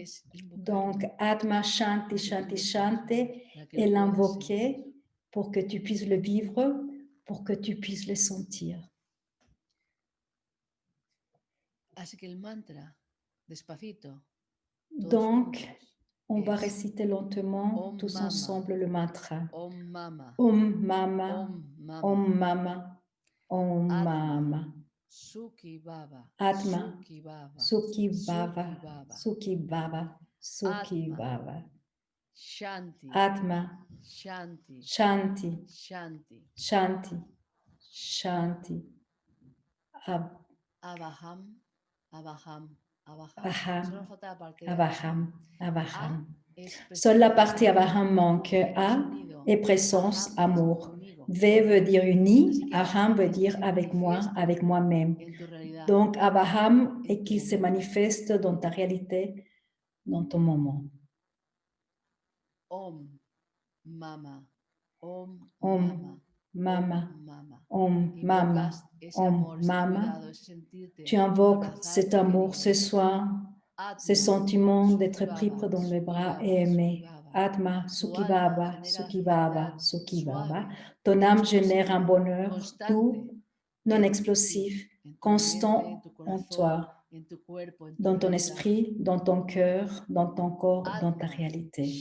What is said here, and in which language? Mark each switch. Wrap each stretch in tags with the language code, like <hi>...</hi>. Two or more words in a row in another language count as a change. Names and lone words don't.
<fr>Donc,</fr> <sa>आत्म शान्ति, शान्ति, शान्ति,</sa> <fr>et l'invoquer pour que tu puisses le vivre, pour que tu puisses le sentir. Donc, on va réciter lentement tous ensemble le mantra.</fr> <sa>ॐ मम, ॐ मम, ॐ मम, ॐ मम. सुखी भव, आत्म, सुखी भव, सुखी भव, सुखी भव. Shanti, Atma, Shanti, Shanti, Shanti, शान्ति, शान्ति. अबहम्, अबहम्, अबहम्. अहम्, अवहम्, अवहम्.</sa> <fr>Seule la partie Avaham manque. A est présence, amour. V veut dire uni, Aham veut dire avec moi, avec moi-même. Donc Avaham est qu'il se manifeste dans ta réalité, dans ton moment.</fr> <sa>ॐ मम, ॐ Om Mama, मम, ॐ मम, ॐ मम.</sa> <fr>Tu invoques cet amour, ce soin, ce sentiment d'être pris dans les bras et aimé.</fr> <sa>आत्म, सुखी भव, सुखी भव, सुखी भव.</sa> <fr>Ton âme génère un bonheur doux, non explosif, constant en toi, dans ton esprit, dans ton cœur, dans ton corps, dans ta réalité.</fr>